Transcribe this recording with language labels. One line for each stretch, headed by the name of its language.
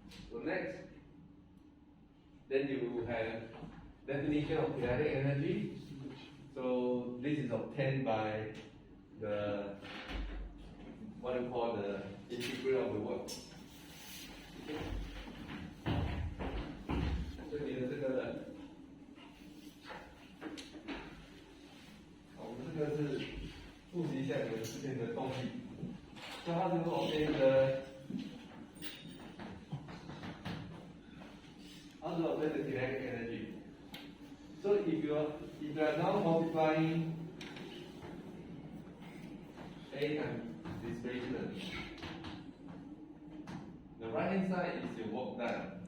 English: So next, then you have definition of kinetic energy. So this is obtained by the what we call the integral of the work. Okay?
Chinese: 这里的这个，我们这个是复习一下你们之前的动力。
English: So how to obtain the kinetic energy? So if you are now multiplying A times displacement, the right hand side is your work done.